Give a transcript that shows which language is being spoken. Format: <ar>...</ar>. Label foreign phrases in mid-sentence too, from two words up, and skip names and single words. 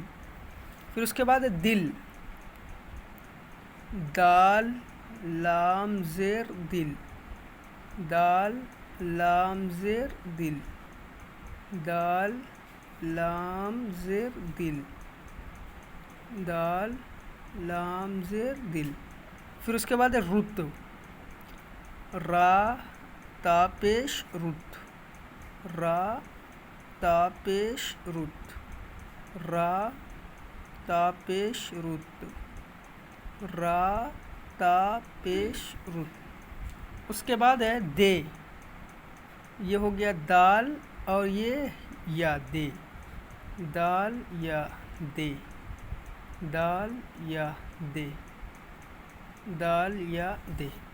<ur>پھر اس کے بعد ہے دل، دال لام زیر دل، دال لام زیر دل، دال لام زیر دل، دال لام زیر دل۔ پھر اس کے بعد ہے رت، را تا پیش رت، را تا پیش رت، را تا پیش رت، را تا پیش رت۔ اس کے بعد ہے دے، یہ ہو گیا دال اور یہ یا، دے، دال یا دے، دال یا دے، دال یا دے۔</ur>